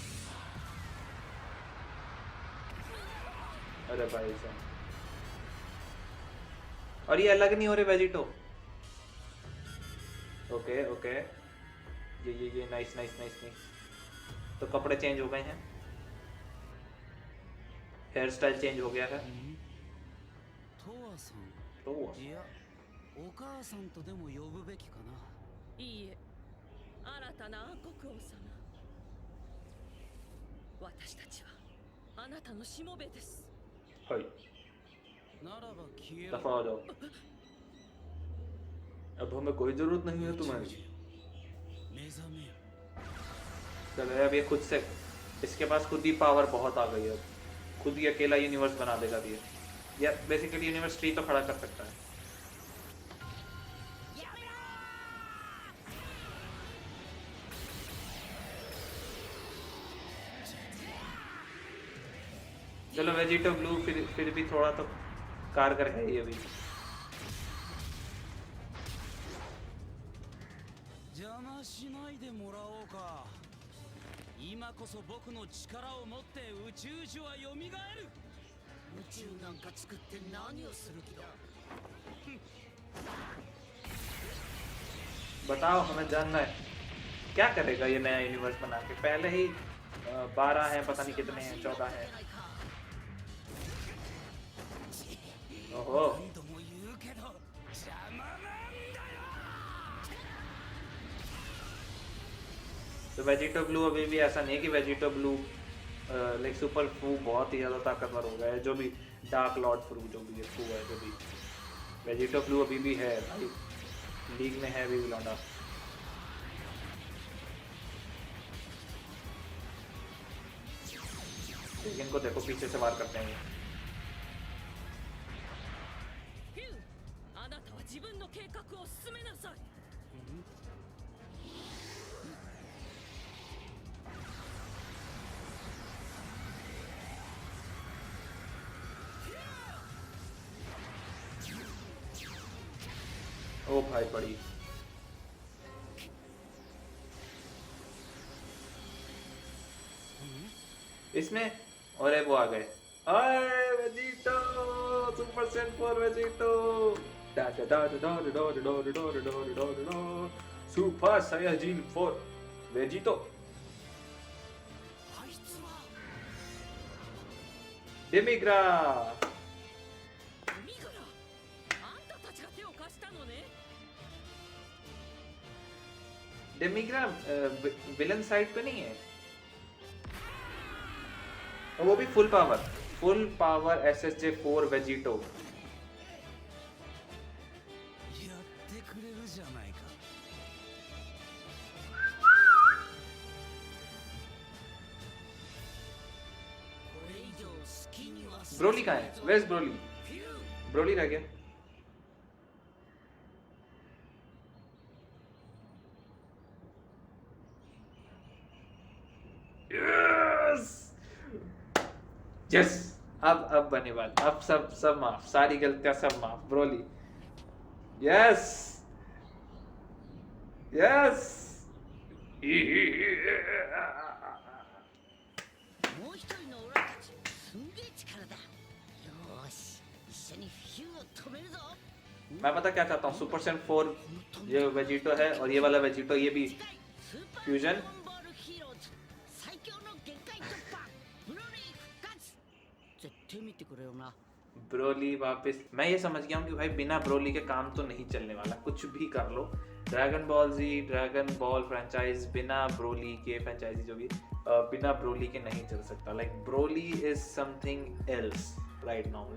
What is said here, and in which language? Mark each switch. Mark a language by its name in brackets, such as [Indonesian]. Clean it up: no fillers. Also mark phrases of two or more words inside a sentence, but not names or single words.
[Hindi] अरे भाई साहब, और ये अलग नहीं हो रहे वेजिटो। [English] okay okay, [Hindi] ये [English] nice nice nice nice. [Hindi] तो कपड़े चेंज हो गए हैं, [English] hair style [Hindi] चेंज हो गया है। [Japanese] トワさん。 [Hindi] तो [Japanese] いや、お母さんとでも呼ぶべきかな。いいえ、新たな暗黒王様。私たちはあなたのしもべです。 [Hindi] हाय [Japanese] ならば消え [Hindi] दफा हो जाओ, अब हमें कोई जरूरत नहीं है तुम्हारी। [Japanese] 目覚めよ。 [Hindi] चलो अब ये खुद से, इसके पास खुद ही पावर बहुत आ गई है, खुद ही अकेला यूनिवर्स बना देगा भी। या बेसिकली यूनिवर्स ट्री तो खड़ा कर सकता है। चलो वेजिटो ब्लू फिर भी थोड़ा तो कारगर है ये भी। [Japanese] 邪魔しないでもらおうか。今こそ僕の力を持って宇宙樹は蘇る。宇宙なんか作って何をする気だ。 [Hindi] बताओ, हमें जानना है क्या करेगा ये नया यूनिवर्स बना के। पहले ही 12 हैं, पता नहीं कितने हैं, 14 हैं। ओहो, [Japanese] 何度も言うけど邪魔なんだよ。 [Hindi] तो वेजिटो ब्लू अभी भी ऐसा नहीं है कि वेजिटो ब्लू लाइक सुपर फू बहुत ही ज़्यादा ताकतवर हो गया है। जो भी [English] dark lord [Hindi] फ्रू जो भी है, फू है जो भी, वेजिटो ब्लू अभी भी है भाई, लीग में है अभी भी लौंडा। लेकिन इनको देखो पीछे से वार करते हैं। [Japanese] ヒュー、あなたは自分の計画を進めなさい。 [Hindi] ओ भाई बड़ी, इसमें और वो आ गए, आए वेजिटो, सुपर सेंट 4 वेजिटो, डा डा डा डा डा डा डा डा डा डा डा, सुपर साइयाजिन 4 वेजिटो, [Japanese] あいつは [Hindi] डेमिग्रा। [Japanese] デミグラ、あんたたちが手を貸したのね。 [Hindi] डेमिग्रा विलन साइड पे नहीं है, और वो भी [English] full power [Hindi] SSJ 4 वेजिटो। [Japanese] やってくれるじゃないか。これ以上好きにはさせないぞ。 [Hindi] ब्रोली कहाँ है? Where's ब्रोली? [Japanese] フュー [Hindi] ब्रोली रह गया। यस, अब बने बात, अब सब माफ, सारी गलतियां सब माफ, ब्रोली। [English] yes yes. [Japanese] もう一人のオラたちすんげえ力だ。よーし、一緒にフューを止めるぞ。 [Hindi] मैं पता क्या चाहता हूँ, सुपर सेंट 4 ये वेजिटो है और ये वाला वेजिटो ये भी [Japanese] スーパー [Hindi] फ्यूजन। [Japanese] ドラゴンボールヒーローズ最強の限界突破ブロリー復活。絶対見てくれよな。 [Hindi] ब्रोली वापस। मैं ये समझ गया हूँ कि भाई बिना ब्रोली के काम तो नहीं चलने वाला, कुछ भी कर लो। ड्रैगन बॉल जी, ड्रैगन बॉल फ्रेंचाइज बिना ब्रोली के, फ्रेंचाइजी जो भी बिना ब्रोली के नहीं चल सकता। [English] like Broly is something else right now.